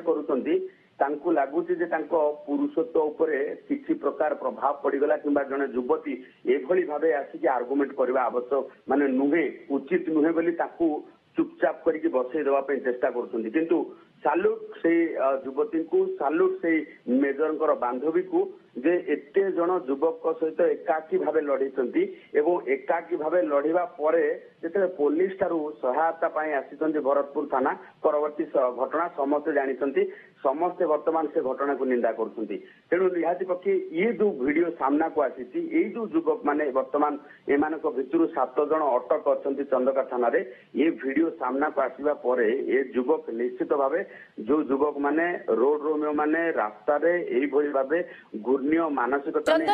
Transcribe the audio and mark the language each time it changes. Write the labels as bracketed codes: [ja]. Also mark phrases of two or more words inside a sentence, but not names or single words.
[or] କରୂଚନ୍ତୀ ତାଙ୍କୋ ଲାଗୁଚୀ ଜେ ତାଙ୍କୋ ପୁରୁଷତ୍ୱ ଉପରେ କିଛି ପ୍ରକାର ପ୍ରଭାବ ପଡ଼ୀଗଲା କିମ୍ବା ଜନେ ଯୁବତୀ ଏଭଲୀ ଭାବେ ଆସୀକି ଆର୍ଗୁମେଣ୍ଟ କରବା ଆବଶ୍ୟକ ମାନେ ନୁହେ ଉଚିତ ନୁହେ ବୋଲୀ ତାଙ୍କୋ ଚୁପଚାପ କରକେ ବସଈ ଦେବା ଚେଷ୍ଟା କରୁଛନ୍ତୀ କିନ୍ତୁ ସାଲ୍ୟୁଟ ସେ ଯୁବତୀ କୋ ସାଲ୍ୟୁଟ ସେ ମେଜର ବାନ୍ଧବୀ କୋ ଜେ ଏତେ ଜନ ଯୁବକ ସହିତ ଏକାକୀ ଭାବେ ଲଡ଼ୀଚନ୍ତୀ ଏବଂ ଏକାକୀ ଭାବେ ଲଡ଼ୀବା ପରେ ଜେତେ ପୁଲିସ ଠାରୂ ସହାୟତା ପାଈ ଆସୀଚନ୍ତୀ ଭରତପୁର ଥାନା ପରବର୍ତ୍ତୀ ଘଟଣା ସମସ୍ତ ଜାନିଚନ୍ତୀ ସମସ୍ତ ବର୍ତ୍ତମାନ ସେ ଘଟଣା କୋ ନିନ୍ଦା କରଛନ୍ତୀ। ତେଣୁ ନିହାତୀ ପକ୍ଷୀ ୟେ ଜୋ ଭିଡିଓ ସାମନା କୋ ଆସୀଚୀ ୟେ ଜୋ ଯୁବକ ମାନେ ବର୍ତ୍ତମାନ ଏମାନକ ଭିତରୁ 7 ଜନ ଅଟକ ଅଛନ୍ତୀ ଚନ୍ଦକା ଥାନା ରେ ୟେ ଭିଡିଓ ସାମନା କୋ ଆସୀବା ପରେ ୟେ ଯୁବକ ନିଶ୍ଚିତ ଭାବେ ଜୋ ଯୁବକ ମାନେ [en] road romeo [or] ମାନେ ରାସ୍ତା ରେ ଏଈ ଭଲୀ ଭାବେ ଘୂର୍ଣ୍ୟ ମାନସିକତା ନୈ